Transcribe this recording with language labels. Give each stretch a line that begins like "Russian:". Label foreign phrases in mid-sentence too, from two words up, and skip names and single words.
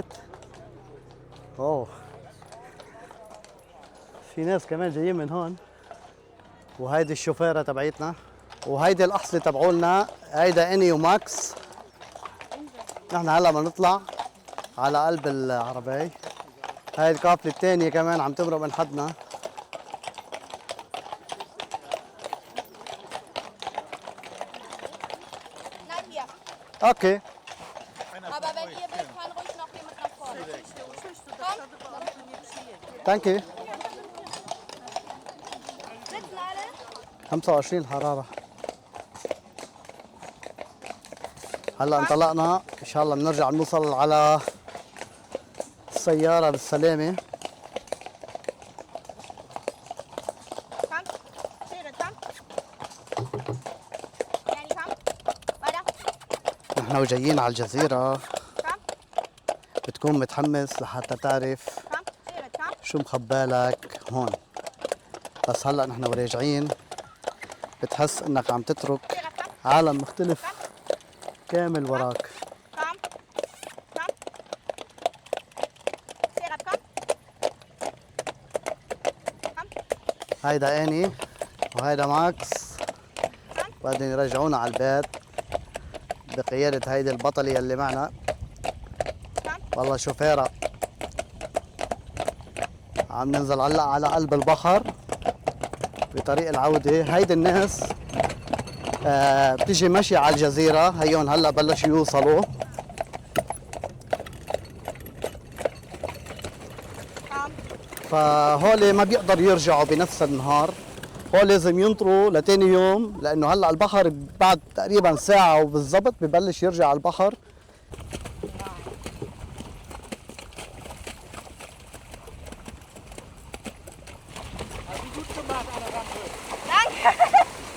Arabic: اوه في ناس كمان جايين من هون. وهيدي الشوفيرة تبعيتنا، وهيدي الأحصلة تبعولنا، هيدا اني وماكس. نحن هلا بنطلع على قلب العربية. هاي القافلة الثانية كمان عم تمرق من حدنا.
German: Nein, hier.
Arabic: اوكي
German: Aber wenn ihr wollt, kann ruhig noch jemand nach vorne. Komm,
English: thank you.
German: sitzen alle.
Arabic: 25 الحرارة. هلا انطلقنا، ان شاء الله بنرجع نوصل على السيارة بالسلامة.
German: Komm, Schere, komm. Danny, komm. Weiter.
Arabic: نحن وجايين على الجزيرة
German: Komm,
Arabic: بتكون متحمس لحتى تعرف
German: komm, Schere, komm.
Arabic: شو مخبالك هون. بس هلا نحن وراجعين بتحس انك عم تترك
German: Schere, komm.
Arabic: عالم مختلف كامل وراك.
German: Komm. Komm. Schere, komm. Komm.
Arabic: هيدا اني وهيدا ماكس، بعدين يرجعونا على البيت بقيادة هيدي البطلة اللي معنا. والله شوفيرة. عم ننزل هلا على قلب البحر. بطريق العودة. هيدي الناس بتيجي ماشية على الجزيرة، هيون هلا بلشوا يوصلوا. فهول ما بيقدروا يرجعوا بنفس النهار، هول لازم ينطروا لتاني يوم، لأنه هلا البحر بعد تقريبا ساعة وبالضبط ببلش يرجع البحر.
German: Danke.